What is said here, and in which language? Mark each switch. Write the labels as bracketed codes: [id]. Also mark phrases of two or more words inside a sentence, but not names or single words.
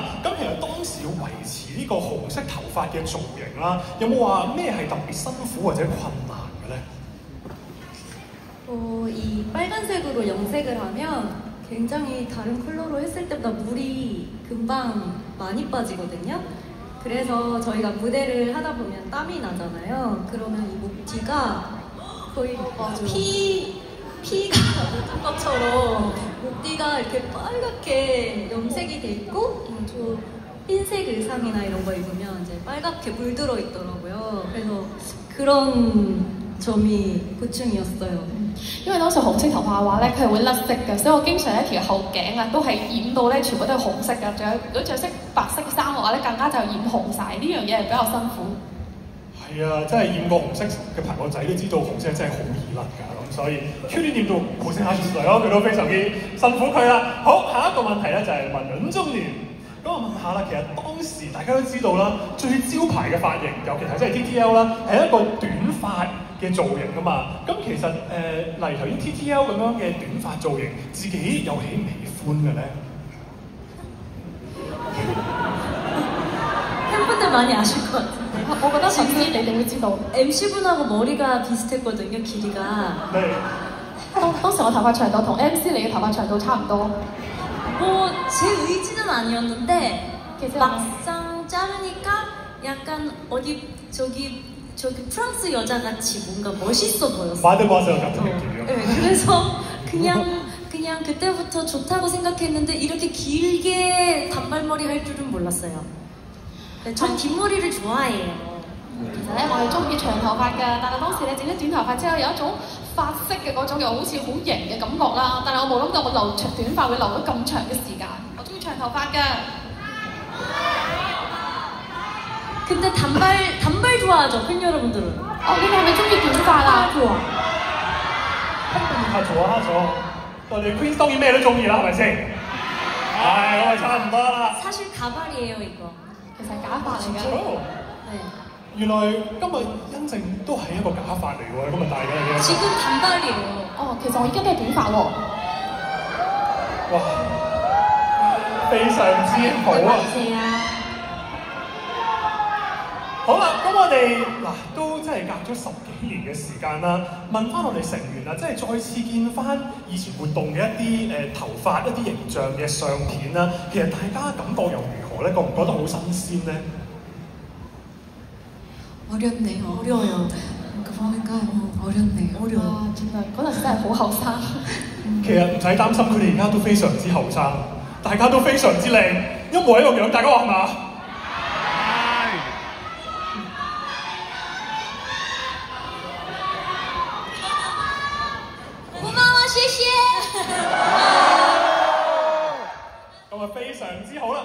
[yue] 咁其實當時要維持呢個紅色頭髮嘅造型啦，有冇話咩係特別辛苦或者困難嘅咧？ [ko] 이 빨간색으로 염색을 하면 굉장히 다른 컬러로 했을 때보다 물이 금방 많이 빠지거든요. 그래서 저희가 무대를 하다 보면 땀이 나잖아요. 그러면 이 목뒤가 거의 피가 묻은 것처럼 목뒤가 이렇게 빨갛게 염색이 돼 있고 저 흰색 의상이나 이런 거 입으면 이제 빨갛게 물들어 있더라고요. 그래서 그런 점이 고충이었어요. [yue] 因為當時紅色頭髮嘅話咧，佢係會甩色嘅，所以我經常一條後頸啊都係染到咧，全部都係紅色嘅。仲有如果着色白色嘅衫嘅話咧，更加就染紅晒。呢樣嘢係比較辛苦。係啊，真係染過紅色嘅朋友仔都知道紅色真係好易甩㗎，咁所以 Cutie 染到好聲下出嚟咯，佢都非常之辛苦佢啦。好，下一個問題咧就係問兩中年。咁我問下啦，其實當時大家都知道啦，最招牌嘅髮型，尤其係即係 TTL 啦，係一個短髮嘅造型㗎嘛。咁其實例如頭先 TTL 咁樣嘅短髮造型，自己有喜唔喜歡嘅咧？ [ko] 팬분들 많이 아실 것 같은데. [yue] 我覺得首先你哋會知道 [ko] MC분하고 머리가 비슷했거든요, 길이가. 네. [yue] 當時我頭髮長度同 MC 你嘅頭髮長度差唔多。 [ko] 뭐 제 의지는 아니었는데 계세요? 막상 자르니까 약간 어디 저기 프랑스 여자같이 뭔가 멋있어 보였어요. 마드모아젤 같은 느낌이요. 네, 그래서 그냥 그때부터 좋다고 생각했는데 이렇게 길게 단발머리 할 줄은 몰랐어요. 전 긴 머리를 좋아해요. [yue] 其實咧，我係中意長頭髮㗎，但係當時咧整咗短頭髮之後，有一種髮色嘅嗰種又好似好型嘅感覺啦。但係我冇諗到我留長短髮會留咗咁長嘅時間。我中意長頭髮㗎。 [ko] 근데 단발 좋아하죠, 팬 여러분들은? [yue] 你哋係咪中意短髮啊？ [ko] 좋아. 하죠. [yue] 我哋 Queen 當然咩都中意啦，係咪先？係，咁咪差唔多啦。 [ko] 사실 가발이에요, 이거. [yue] 其實係假髮嚟嘅。 [ko] 네. [yue] 原來今日欣靜都係一個假髮嚟喎，今日戴緊嘅。 [ko] 지금 단발이에요. [yue] 其實我而家都係短髮喎。哇，非常之好啊！好啦，咁我哋嗱都真係隔咗10幾年嘅時間啦，問翻我哋成員啊，即係再次見翻以前活動嘅一啲頭髮、一啲形象嘅相片啦，其實大家感覺又如何咧？覺唔覺得好新鮮咧？ [ko] 어렵네요. 어려워요. 보니까 어렵네요. 어려워. [yue] 原來嗰陣時真係好後生。其實唔使擔心，佢哋而家都非常之後生，大家都非常之靚，一模一樣樣，大家話係嘛？咁啊非常之好啦！